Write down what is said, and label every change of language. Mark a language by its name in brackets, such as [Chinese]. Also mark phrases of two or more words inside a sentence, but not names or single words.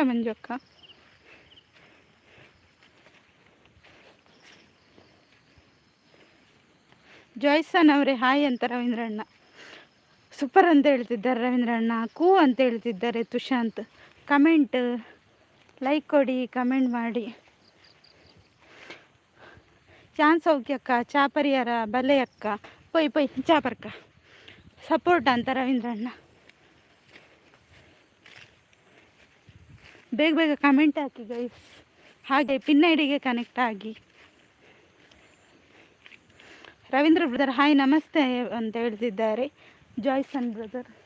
[Kannada] ಮಂಜು ಅಕ್ಕ ಜಾಯ್ಸನ್ ಅವರೇ ಹಾಯ್ ಅಂತ ರವೀಂದ್ರ ಅಣ್ಣ. ಸೂಪರ್ ಅಂತ ಹೇಳ್ತಿದ್ದಾರೆ ರವೀಂದ್ರ ಅಣ್ಣ. ಕೂ ಅಂತ ಹೇಳ್ತಿದ್ದಾರೆ ತುಷಾಂತ್. [English] comment like [Kannada] ಕೊಡಿ, ಕಮೆಂಟ್ ಮಾಡಿ. [Tulu] ಚಾನ್ ಸೌಖ್ಯಕ್ಕ, ಚಾ ಪರಿಹಾರ ಬಲೆ ಅಕ್ಕ, ಪೊಯ್ ಪೊಯ್ ಚಾಪರ್ಕ ಸಪೋರ್ಟ್ ಅಂತ ರವೀಂದ್ರ ಅಣ್ಣ. [Kannada] ಬೇಗ ಬೇಗ ಕಮೆಂಟ್ ಹಾಕಿ ಗೈಸ್, ಹಾಗೆ ಪಿನ್ ಐಡಿಗೆ ಕನೆಕ್ಟ್ ಆಗಿ. ರವೀಂದ್ರ [English] brother hi [Kannada] ನಮಸ್ತೆ ಅಂತ ಹೇಳ್ತಿದ್ದಾರೆ ಜಾಯ್ಸನ್ ಬ್ರದರ್.